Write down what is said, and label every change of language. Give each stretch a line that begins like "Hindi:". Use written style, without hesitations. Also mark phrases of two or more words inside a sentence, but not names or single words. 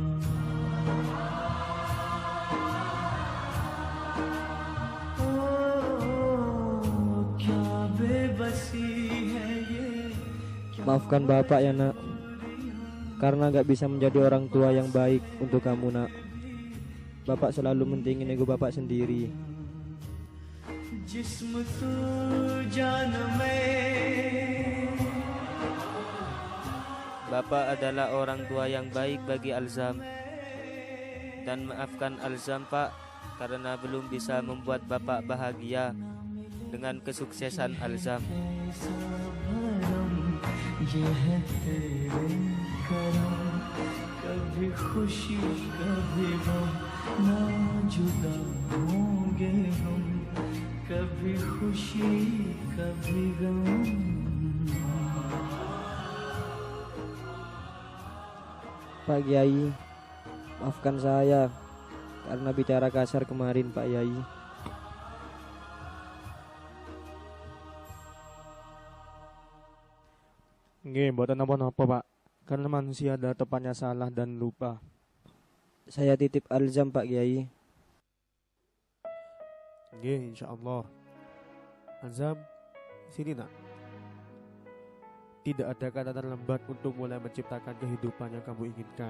Hindi: क्या बेबसी है ये।
Indonesian: Maafkan Bapak ya nak, karena gak bisa menjadi orang tua yang baik untuk kamu nak. Bapak selalu mentingin ego Bapak sendiri.
Hindi: जिस्म तू जान में.
Indonesian: Bapak adalah orang tua yang baik bagi Alzam. Dan maafkan Alzam, Pak, karena belum bisa membuat Bapak bahagia dengan kesuksesan Alzam.
Hindi: ये है तेरे करम, कभी खुशी कभी गम, ना जुदा होंगे हम, कभी खुशी कभी गम.
Indonesian: Pak Kiai, maafkan saya karena bicara kasar kemarin, Pak Kiai.
Javanese: Nggih, mboten napa-napa, Pak.
Indonesian: Karena manusia ada tepatnya salah dan lupa. Saya titip Alzam, Pak Kiai.
Javanese: Nggih, insyaallah.
Indonesian: Alzam, sini nak. Tidak ada kata terlambat untuk mulai menciptakan kehidupan yang kamu inginkan.